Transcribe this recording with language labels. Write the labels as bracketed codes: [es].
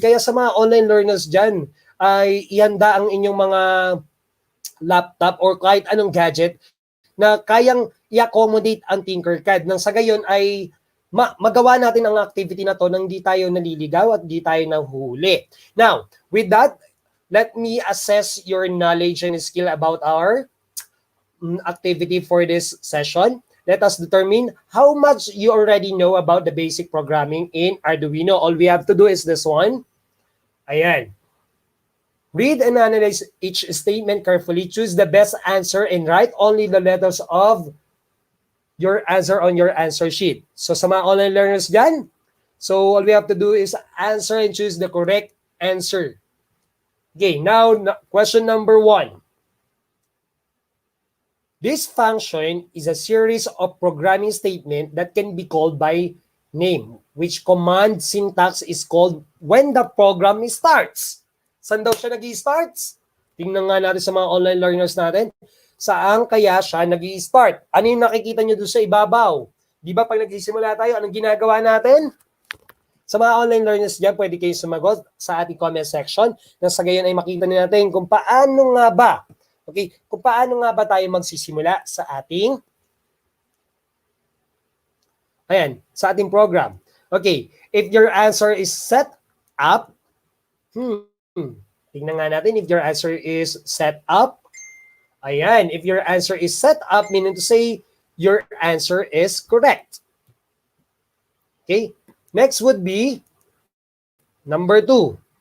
[tl] Kaya sa mga online learners dyan, ay ihanda ang inyong mga laptop or kahit anong gadget na kayang i-accommodate ang Tinkercad. Nang sa gayon ay magawa natin ang activity na to nang di tayo naliligaw at di tayo nahuhuli. [en] Now, with that, let me assess your knowledge and skill about our activity for this session. Let us determine how much you already know about the basic programming in Arduino. All we have to do is this one. Ayan. Read and analyze each statement carefully. Choose the best answer and write only the letters of your answer on your answer sheet. [tl] So sa mga online learners dyan, [en] so all we have to do is answer and choose the correct answer. Okay, now question number 1. This function is a series of programming statement that can be called by name, which command syntax is called when the program starts. [tl] Saan daw siya nag-i-starts? Tingnan nga natin sa mga online learners natin. Saan kaya siya nag-i-start? Ano yung nakikita nyo doon sa ibabaw? Di ba pag nagsisimula tayo, anong ginagawa natin? Sa mga online learners dyan, pwede kayo sumagot sa ating comment section na sa gayon ay makita natin kung paano nga ba, okay, kung paano nga ba tayo magsisimula sa ating sa ating program. [en] Okay, if your answer is set up, [tl] tingnan nga natin [en] if your answer is set up. Ayan, if your answer is set up, meaning to say your answer is correct. Okay, next would be number 2.